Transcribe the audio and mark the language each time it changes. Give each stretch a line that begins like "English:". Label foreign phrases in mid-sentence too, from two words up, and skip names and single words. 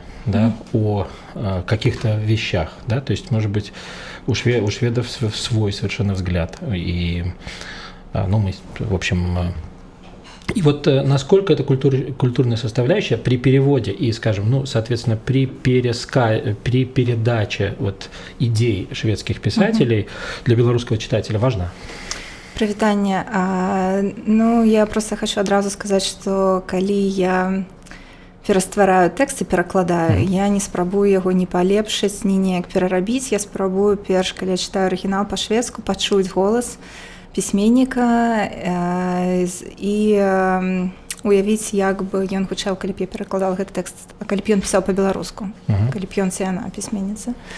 Russian: да, о каких-то вещах, да, то есть, может быть, у шведов свой совершенно взгляд, и мы, в общем, и вот насколько эта культурная составляющая при переводе и, скажем, соответственно, при передаче вот идей шведских писателей для белорусского читателя важна?
Belarusian: Прывітанне. Я просто хочу адразу сказаць, што калі я пераствараю тэкст і перакладаю, я не спрабую яго ні палепшыць, ні неяк перарабіць. Я спрабую перш, калі я чытаю арыгінал па-шведску, пачуць голас пісьменніка і уявіць, як бы ён гучаў, калі б я перакладала гэты тэкст, калі б ён пісаў па-беларуску, калі б ён ці яна пісьменніца.